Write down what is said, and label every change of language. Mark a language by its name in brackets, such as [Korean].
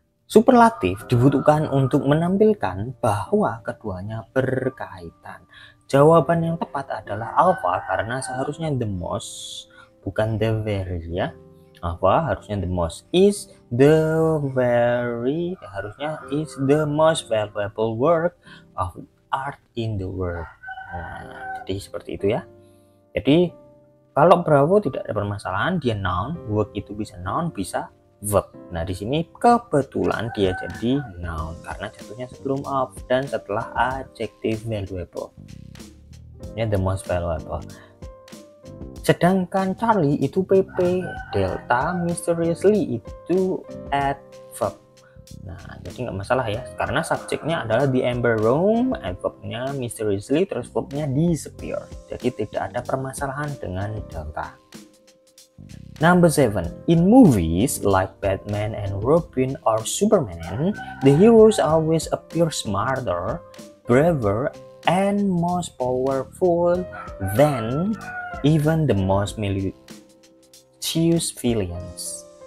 [Indonesian] Superlatif dibutuhkan untuk menampilkan bahwa keduanya berkaitan. Jawaban yang tepat adalah alpha, karena seharusnya the most bukan the very ya. Apa harusnya [English] the most, is the very, [Indonesian] harusnya [English] is the most valuable work of art in the world. [Indonesian] Nah, jadi seperti itu ya. Jadi kalau bravo tidak ada permasalahan, dia noun, work itu bisa noun, bisa verb. Nah, di sini kebetulan dia jadi noun karena jatuhnya sebelum of dan setelah adjective valuable. Ya, the most valuable. Sedangkan Charlie itu PP, delta, mysteriously itu adverb. Nah, jadi nggak masalah ya, karena subjeknya adalah the Amber Room, adverbnya mysteriously, terus verbnya disappear. Jadi tidak ada permasalahan dengan delta. [English] Number 7. In movies like Batman and Robin or Superman, the heroes always appear smarter, braver, and most powerful than even the most malicious villains.